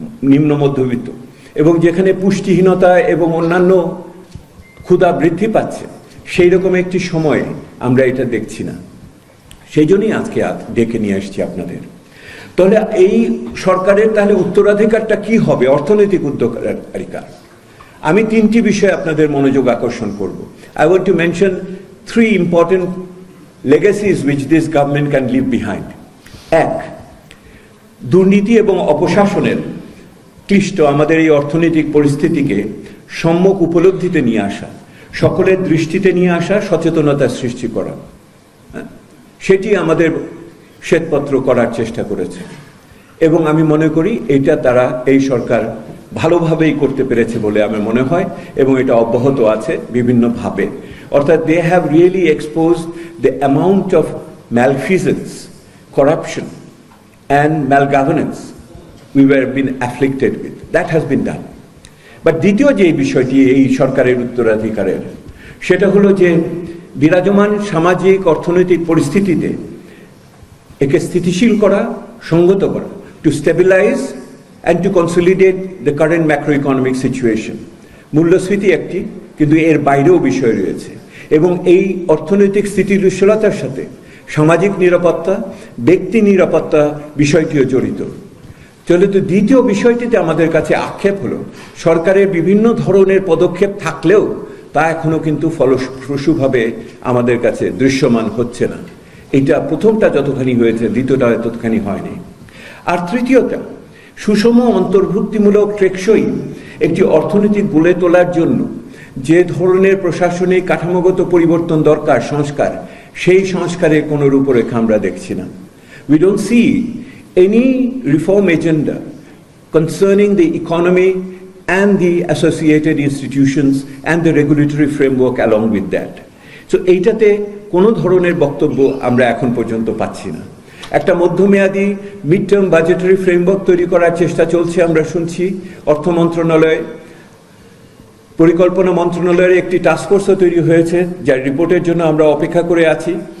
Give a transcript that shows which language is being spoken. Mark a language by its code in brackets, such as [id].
[bn] নিম্ন মধ্যবিত্ত, এবং যেখানে পুষ্টিহীনতা এবং অন্যান্য ক্ষুধা বৃদ্ধি পাচ্ছে, সেই রকম একটি সময়ে আমরা এটা দেখছি না। সেই জন্যই আজকে ডেকে নিয়ে আসছি আপনাদের। তাহলে এই সরকারের তাহলে উত্তরাধিকারটা কি হবে, অর্থনৈতিক উত্তরাধিকার? আমি তিনটি বিষয়ে আপনাদের মনোযোগ আকর্ষণ করব। [en] I want to mention three important legacies which this government can leave behind. [bn] এক, দুর্নীতি এবং অপশাসনের ক্লিষ্ট আমাদের এই অর্থনৈতিক পরিস্থিতিকে সম্যক উপলব্ধিতে নিয়ে আসা, সকলের দৃষ্টিতে নিয়ে আসা, সচেতনতা সৃষ্টি করা, সেটি আমাদের শ্বেতপত্র করার চেষ্টা করেছে, এবং আমি মনে করি এটা তারা এই সরকার ভালোভাবেই করতে পেরেছে বলে আমার মনে হয়, এবং এটা অব্যাহত আছে বিভিন্নভাবে। [en] অর্থাৎ they have really exposed the amount of malfeasance, corruption and malgovernance we were been afflicted with. That has been done. [bn] But দ্বিতীয় যে বিষয়টি এই সরকারের উত্তরাধিকারের, সেটা হলো যে বিরাজমান সামাজিক অর্থনৈতিক পরিস্থিতিতে একে স্থিতিশীল করা, সংগত করা, [en] To stabilise and to consolidate the current macroeconomic situation. [bn] মূল্যস্ফীতি একটি, কিন্তু এর বাইরেও বিষয় রয়েছে, এবং এই অর্থনৈতিক স্থিতিশীলতার সাথে সামাজিক নিরাপত্তা, ব্যক্তি নিরাপত্তা বিষয়টিও জড়িত। চলে তো দ্বিতীয় বিষয়টিতে আমাদের কাছে আক্ষেপ হলো সরকারের বিভিন্ন ধরনের পদক্ষেপ থাকলেও তা এখনো কিন্তু ফলপ্রসূভাবে আমাদের কাছে দৃশ্যমান হচ্ছে না। এটা প্রথমটা যতখানি হয়েছে, দ্বিতীয়টা ততখানি হয়নি। আর তৃতীয়টা, সুষম অন্তর্ভুক্তিমূলক টেকসই একটি অর্থনীতি গড়ে তোলার জন্য যে ধরনের প্রশাসনিক কাঠামোগত পরিবর্তন দরকার, সংস্কার, সেই সংস্কারের কোনো রূপরেখা আমরা দেখছি না। [en] We don't see any reform agenda concerning the economy and the associated institutions and the regulatory framework along with that. [bn] So এইটাতে কোনো ধরনের বক্তব্য আমরা এখন পর্যন্ত পাচ্ছি না। একটা মধ্যমেয়াদী [en] mid term budgetary framework [bn] তৈরি করার চেষ্টা চলছে, আমরা শুনছি। অর্থ মন্ত্রণালয়, পরিকল্পনা মন্ত্রণালয়ের একটি টাস্কফোর্সও তৈরি হয়েছে, যার রিপোর্টের জন্য আমরা অপেক্ষা করে আছি।